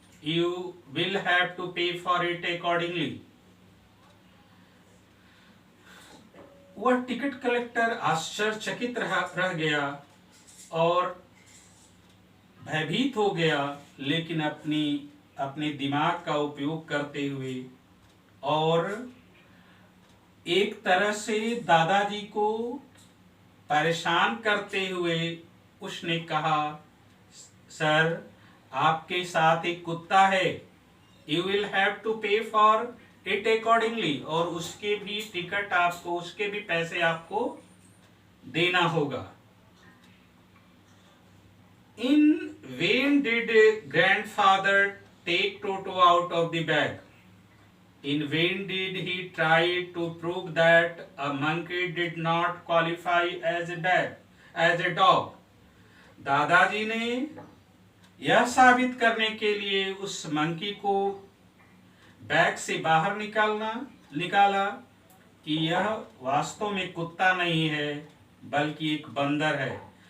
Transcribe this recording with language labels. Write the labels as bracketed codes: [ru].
[en] You will have to pay for it accordingly." [hi] वह ticket collector आश्चर्यचकित रह गया और भयभीत हो गया, लेकिन अपने दिमाग का उपयोग करते हुए और एक तरह से दादाजी को परेशान करते हुए उसने कहा, सर, आपके साथ एक कुत्ता है, [en] you will have to pay for it accordingly, [hi] और उसके भी टिकट आपको, उसके भी पैसे आपको देना होगा. [en] In vain did grandfather take Toto out of the bag. In vain did he try to prove that a monkey did not qualify as a dog. [hi] दादाजी ने यह साबित करने के लिए उस मंकी को बैग से बाहर निकाला कि यह वास्तव में कुत्ता नहीं है बल्कि एक बंदर है.